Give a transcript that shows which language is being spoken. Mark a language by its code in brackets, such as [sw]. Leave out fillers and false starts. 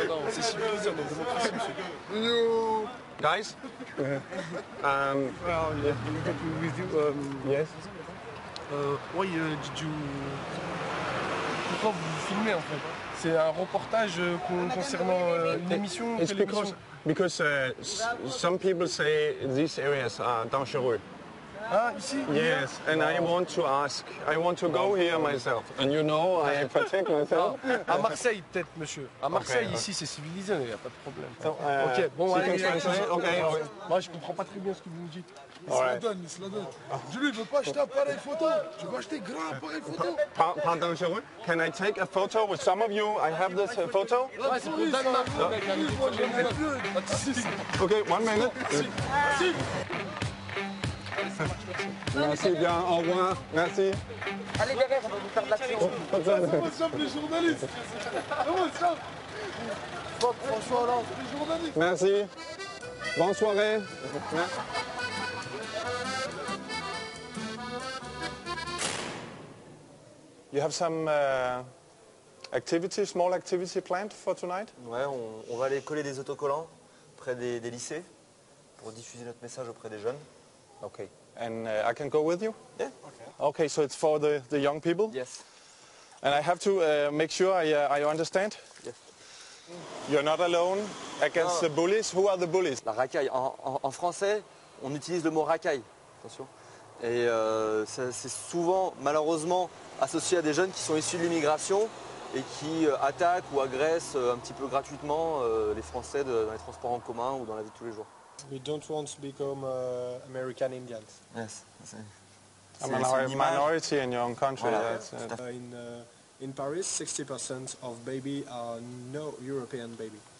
[fr] c'est civilisé, on est démocratie, monsieur. [en] Guys? Well, with you, yes. Why did you... [fr] Pourquoi vous filmez en fait? C'est un reportage concernant une émission? [en] It's because some people say these areas are dangereux. [fr] Ah, ici? [en] Yes, and I want to ask. I want to go here myself. And you know, I protect myself. [fr] À Marseille, peut-être, monsieur. À Marseille, ici, c'est civilisé, il n'y a pas de problème. [en] So, [fr] ok, bon, allez. [en] Okay. [fr] Moi, je comprends pas très bien ce que vous me dites. Il se la donne. Je lui veux pas acheter un appareil photo. Tu veux acheter grand appareil photo. Pas dangereux. [en] Can I take a photo with some of you? I have this photo. [fr] Ouais, c'est pour le Danemark. [en] Okay, 1 minute. [fr] Merci bien, au revoir, merci. Allez derrière, on va vous faire de l'action. C'est pas simple les journalistes. Comment ça? François Hollande, les journalistes. Merci. Bonne soirée. [en] You have some small activity planned for tonight? [fr] Ouais, on va aller coller des autocollants près des lycées pour diffuser notre message auprès des jeunes. [en] Okay. And I can go with you? Yeah. Okay, so it's for the young people? Yes. And I have to make sure I understand? Yes. You're not alone against the bullies? Who are the bullies? [fr] La racaille. En français, on utilise le mot racaille. Attention. Et c'est souvent, malheureusement, associé à des jeunes qui sont issus de l'immigration et qui attaquent ou agressent un petit peu gratuitement les Français dans les transports en commun ou dans la vie de tous les jours. [en] We don't want to become American Indians. Yes. A minority in your own country. [fr] Voilà. [en] In Paris, 60% of baby are no European baby.